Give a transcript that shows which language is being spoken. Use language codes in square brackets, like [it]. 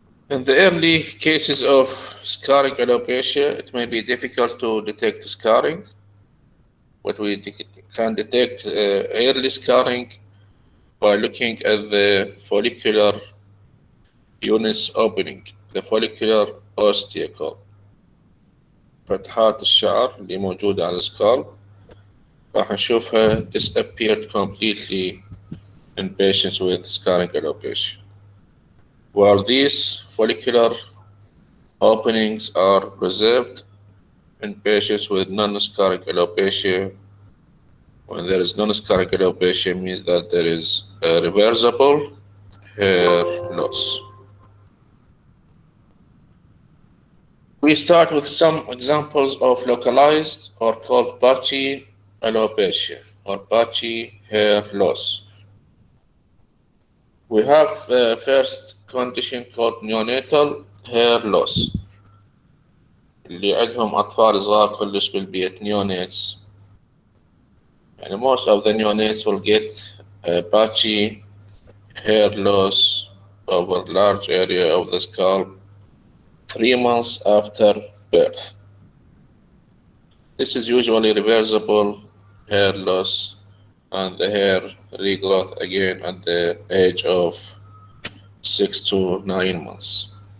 [en] In the early cases of scarring alopecia, it may be difficult to detect scarring, but we can detect early scarring by looking at the follicular units opening, the follicular osteocle. [ar] فتحات الشعر اللي موجودة على السكالب راح نشوفها [en] disappeared completely in patients with scarring alopecia. While these follicular openings are preserved in patients with non-scarring alopecia. When there is non-scarring alopecia, means that there is a reversible hair loss. We start with some examples of localized or called patchy alopecia or patchy hair loss. We have first condition called neonatal hair loss. [ar] اللي عندهم أطفال صغار كلش بالبيت neonates. [en] And most of the neonates will get patchy hair loss over large area of the scalp 3 months after birth. This is usually reversible hair loss and the hair regrowth again at the age of 6 to 9 months.